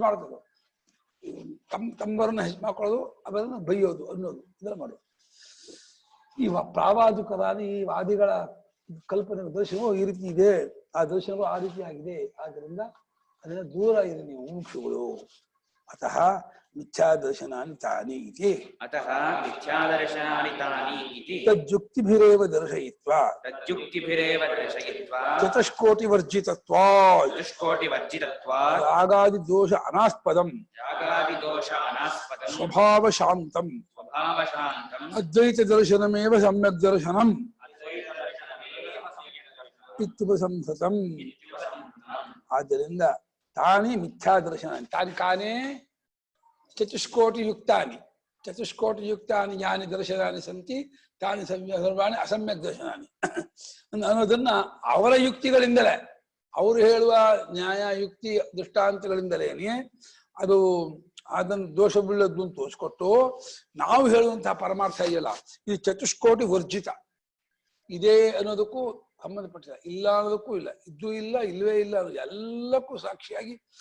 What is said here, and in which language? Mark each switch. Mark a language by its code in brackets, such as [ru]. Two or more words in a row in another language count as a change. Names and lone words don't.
[kn] ಮಾಡ್ತದೆ ತಮ್ಮರನ್ನ ಹೆಚ್ಚು ಮಾಡ್ಕೊಳ್ಳೋದು ಅವರನ್ನು ಬೈಯೋದು ಅನ್ನೋದು ಇದನ್ನ ಮಾಡೋದು ಈ ಪ್ರಾವಾದಿಕವಾದ ಈ ವಾದಿಗಳ ಕಲ್ಪನೆ ದರ್ಶನವು ಈ ರೀತಿ ಇದೆ ಆ ದರ್ಶನವು ಆ ರೀತಿ ಆಗಿದೆ ಆದ್ದರಿಂದ ಅದನ್ನ ದೂರ ಇದೆ ನೀವು ಮುಕ್ಷುಗಳು [sa] अतः मिथ्यादर्शनानि तानि इति तज्जुक्तिभिरेव दर्शयित्वा चतुष्कोटिवर्जितत्वात् रागादिदोष अनास्पदम् स्वभावशान्तम् अद्वैतदर्शनमेव सम्यक् दर्शनम् इत्युपसंहतम् ಆದ್ದರಿಂದ तानि मिथ्यादर्शनानि तानि कानि चतुष्कोटि युक्तानि यानि दर्शनानि सन्ति तानि सर्वाणि असम्यक् दर्शनानि [kn] ಅನ್ನೋದನ್ನ ಅವರ ಯುಕ್ತಿಗಳಿಂದಲೇ ಅವರು ಹೇಳುವ ನ್ಯಾಯ ಯುಕ್ತಿ ದೃಷ್ಟಾಂತಗಳಿಂದಲೇನೆ ಅದು ಅದನ್ನು ದೋಷವುಳ್ಳದ್ದು ಅಂತ ತೋರಿಸ್ಕೊಟ್ಟು ನಾವು ಹೇಳುವಂತಹ ಪರಮಾರ್ಥ ಇದೆಯಲ್ಲ ಇದು ಚತುಷ್ಕೋಟಿ ವರ್ಜಿತ ಇದೆ ಅನ್ನೋದಕ್ಕೂ ಸಂಬಂಧಪಟ್ಟಿಲ್ಲ ಇಲ್ಲ ಅನ್ನೋದಕ್ಕೂ ಇಲ್ಲ ಇದ್ದು ಇಲ್ಲ ಇಲ್ಲವೇ ಇಲ್ಲ ಅನ್ನೋದು ಎಲ್ಲಕ್ಕೂ ಸಾಕ್ಷಿಯಾಗಿ